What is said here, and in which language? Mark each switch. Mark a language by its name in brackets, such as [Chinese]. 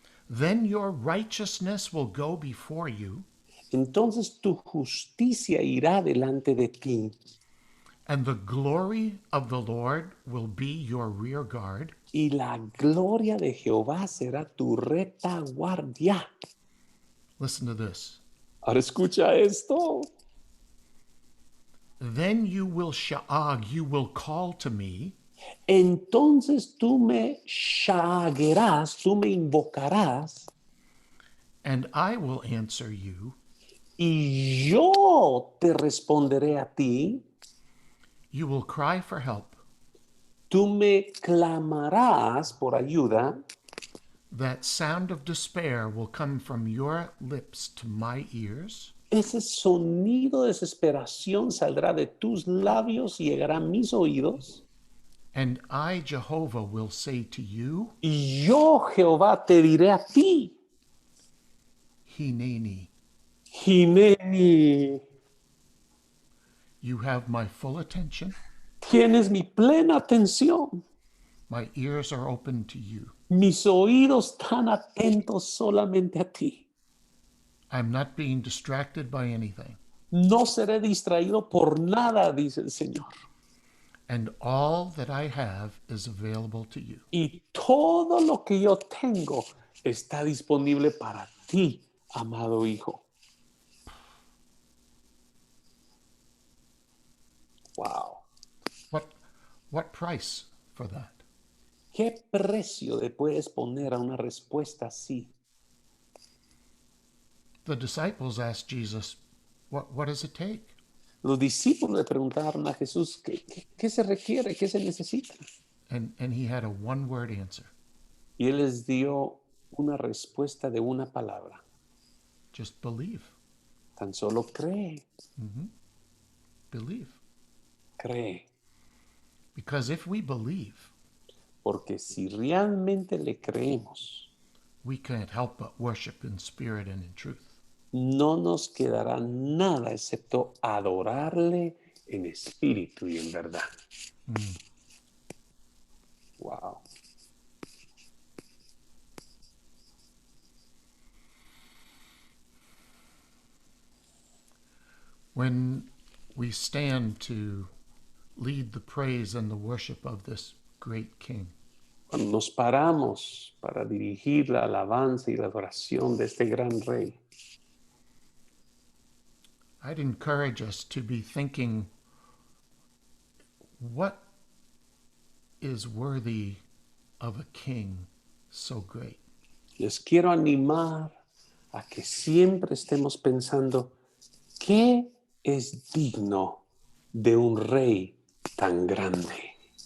[English] Then your righteousness will go before you, [Spanish] Entonces tu justicia irá delante de ti [English] and the glory of the Lord will be your rear guard. [Spanish] y la gloria de Jehová será tu retaguardia. [English] Listen to this. [Spanish] Ahora escucha esto. [English] Then you will sha'ag, you will call to me, [Spanish] Entonces tú me shaguerás, tú me invocarás [English] and I will answer you. [Spanish] y yo te responderé a ti. [English] You will cry for help. [Spanish] Tú me clamarás por ayuda. [English] That sound of despair will come from your lips to my ears. [Spanish] Ese sonido de desesperación saldrá de tus labios y llegará a mis oídos. [English] And I, Jehovah, will say to you, [Spanish] Y yo, Jehová, te diré a ti, [Hebrew] Hineni, Hineni, [English] you have my full attention. [Spanish] tienes mi plena atención. [English] My ears are open to you. [Spanish] Mis oídos están atentos solamente a ti. [English] I'm not being distracted by anything. [Spanish] No seré distraído por nada, dice el Señor. [English] And all that I have is available to you. [Spanish] Y todo lo que yo tengo está disponible para ti, amado hijo. [English] Wow. What price for that? [Spanish] ¿Qué precio le puedes poner a una respuesta así? [English] The disciples asked Jesus, what does it take? [Spanish] Los discípulos le preguntaron a Jesús, ¿qué se requiere? ¿Qué se necesita? [English] And he had a one-word answer. [Spanish] Y él les dio una respuesta de una palabra. [English] Just believe. [Spanish] Tan solo cree, [English] Believe. [Spanish] cree. [English] Because if we believe, [Spanish] Porque si realmente le creemos, [English] we can't help but worship in spirit and in truth. [Spanish] no nos quedará nada excepto adorarle en espíritu y en verdad. [English] Wow. When we stand to lead the praise and the worship of this great King, [Spanish] Cuando nos paramos para dirigir la alabanza y la adoración de este gran rey, [English] I'd encourage us to be thinking, what is worthy of a king so great? [Spanish] les quiero animar a que siempre estemos pensando, ¿qué es digno de un rey tan grande?